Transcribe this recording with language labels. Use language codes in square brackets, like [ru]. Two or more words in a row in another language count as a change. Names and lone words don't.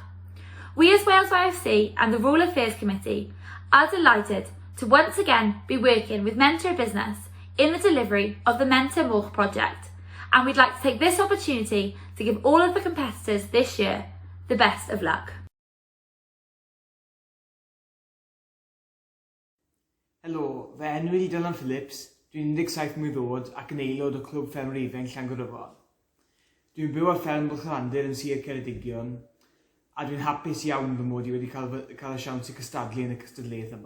[en] We as Wales YFC and the Rural Affairs Committee are delighted to once again be working with Menter Business in the delivery of the Menter Moch project, and we'd like to take this opportunity to give all of the competitors this year the best of luck. [cy] Helo, fe enw i Dylan Phillips, dwi'n 17 mlwydd oed ac yn aelod o Clwb Ffermwyr Ifanc Llangorifon. Dwi'n byw ar fferm Bwlchalandir yn Sir Ceredigion, a dwi'n hapus iawn fy mod i wedi cael y siawns i cystadlu yn y Cystadleuaeth yma.